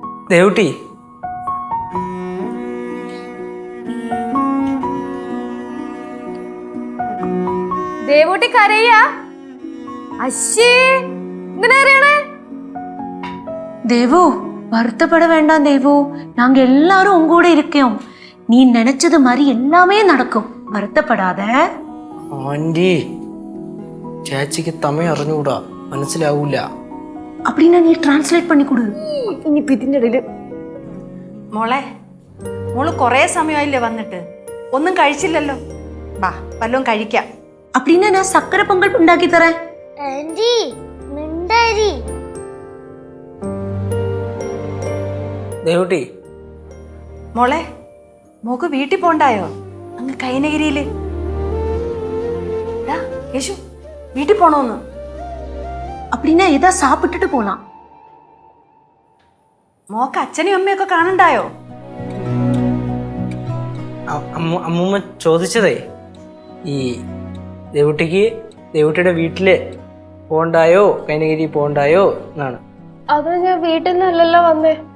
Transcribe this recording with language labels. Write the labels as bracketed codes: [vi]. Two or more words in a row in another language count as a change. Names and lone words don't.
[ml] ദേവുട്ടി, ദേവൂട്ടി കരയാ? അശ്ശേ, എന്തിനാ കരയണേ? [ta] தேவு வருத்தப்பட வேண்டாம் தேவு, நாங்க எல்லாரும் உங்க கூட இருக்கோம். நீ நினைச்சது மாதிரி எல்லாமே நடக்கும், வருத்தப்படாத. [ml] ആന്റി, ചേച്ചിക്ക് തമിഴ് അറിഞ്ഞുകൂടാ, മനസ്സിലാവൂല. [ta] அப்படின்னா நீ டிரான்ஸ்லேட் பண்ணி கொடு. [ml] ഇനിയിപ്പോ ഇതിന്റെ ഇടയില് മോളെ, മോള് കൊറേ സമയമായില്ലേ വന്നിട്ട്, ഒന്നും കഴിച്ചില്ലല്ലോ. വാ വല്ലതും കഴിക്കാം. [ta] அப்படின்னா நான் சக்கரை பொங்கல் உண்டாக்கி தரேன். [ml] ആന്റി മിണ്ടാരി. ദേവുട്ടി, മോളെ, മോക്ക് വീട്ടിൽ പോണ്ടായോ? അങ്ങ് കൈനഗിരിയില്. യേശു, വീട്ടിൽ പോണോന്ന്? [ta] அப்படின்னா ஏதா சாப்பிட்டுட்டு போலாம். [ml] മോക്ക് അച്ഛനെയും അമ്മയൊക്കെ കാണണ്ടായോ? അമ്മൂമ്മ ചോദിച്ചതേ ഈ ദേവുട്ടിക്ക് ദേവുട്ടിയുടെ വീട്ടില് പോണ്ടായോ, കൈനഗിരി പോണ്ടായോ എന്നാണ്. അത് ഞാൻ വീട്ടിൽ നിന്നല്ലല്ലോ വന്നേ.